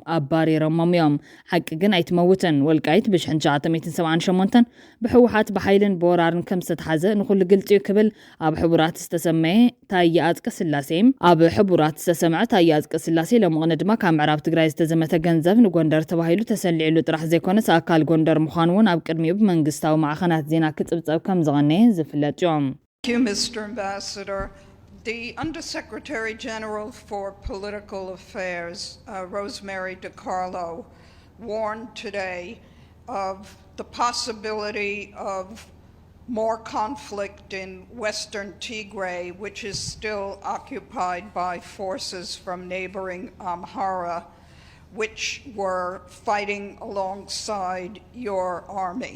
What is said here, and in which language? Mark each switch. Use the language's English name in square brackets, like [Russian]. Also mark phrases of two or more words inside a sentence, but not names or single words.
[Tigrinya] ኣባሪሮሞም እዮም ሓቂ ግን ኣይትመውትን ወልቃይት ብ1978 ብሕወሓት ብሓይልን ብወራርን ከም ዝተሓዘ ንኹሉ ግልጽ ክብል ኣብ ሕቡራት ዝተሰመየ ታዬ አጽቀሥላሴ ኣብ ሕቡራት ዝተሰምዐ ታዬ አጽቀሥላሴ ለምቕነ ድማ ካብ ምዕራብ ትግራይ ዝተዘመተ ገንዘብ ንጎንደር ተባሂሉ ተሰሊዕሉ ጥራሕ ዘይኮነስ ኣካል ጎንደር ምዃኑ እውን ኣብ ቅድሚኡ ብመንግስታዊ ማዕኸናት ዜና ክጽብጸብ ከም ዝቐነየ ዝፍለጥ እዮም [English] Mr. Ambassador, The Undersecretary General for Political Affairs, Rosemary DiCarlo, warned today of the possibility of more conflict in Western Tigray, which is still occupied by forces from neighboring Amhara, which were fighting alongside your army.